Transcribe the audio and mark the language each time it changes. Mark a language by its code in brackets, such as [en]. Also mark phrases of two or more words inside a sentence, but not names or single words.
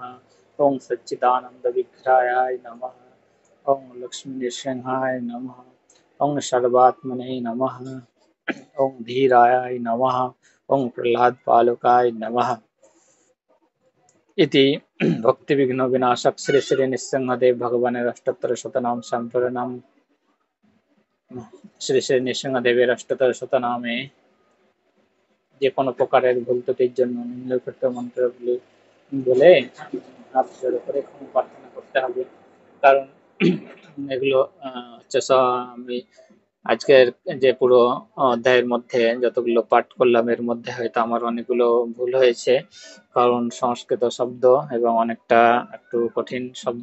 [sa] ओं सच्चिदानन्दविग्रहाय नमः। ओं लक्ष्मीनृसिंहाय नमः। ओं सर्वात्मने नमः। ओं धीराय नमः। ओं प्रह्लादपालकाय नमः। इति भक्तिविघ्न विनाशक श्री श्री नृसिंहदेव भगवानेर अष्टोत्तर शतनाम संप्रणाम। [bn] শ্রী শ্রী নৃসিংহদেবের অষ্টোত্তর শতনামে যে কোনো প্রকারের ভুল ত্রুটির জন্য নিম্নলিখিত মন্ত্রগুলি বলে হাত জোড় করে ক্ষমা প্রার্থনা করতে হবে। কারণ এগুলো হচ্ছে আমি আজকের যে পুরো অধ্যায়ের মধ্যে যতগুলো পাঠ করলাম এর মধ্যে হয়তো আমার অনেকগুলো ভুল হয়েছে, কারণ সংস্কৃত শব্দ এবং অনেকটা একটু কঠিন শব্দ।